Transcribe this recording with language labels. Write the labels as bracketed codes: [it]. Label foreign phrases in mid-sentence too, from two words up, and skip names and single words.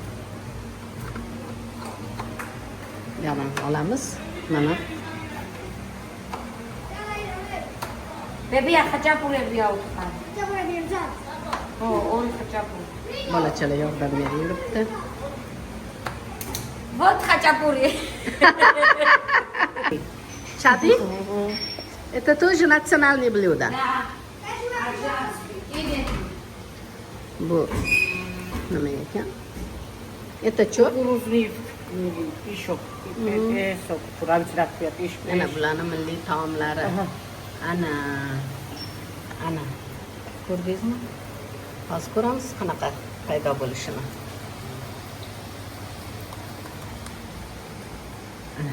[uz] Yana olamiz. Mana. Bebi хачапури buyog' chiqadi. Хачапури bersan. Ho, o'n хачапури. Bolachalar yordam beryapti. [ru] Вот хачапури. [uz] Chadi? [ru] Это тоже национальное блюдо. Да. [uz] Bu nima ekan? [ru] Это что? [uz] Kukuruzli pishok, pesok, turamchilar qo'yadi, Mana bularning milliy taomlari. Ana. Ko'rdingizmi? Hozir ko'ramiz qanaqa paydo bo'lishini. Ana.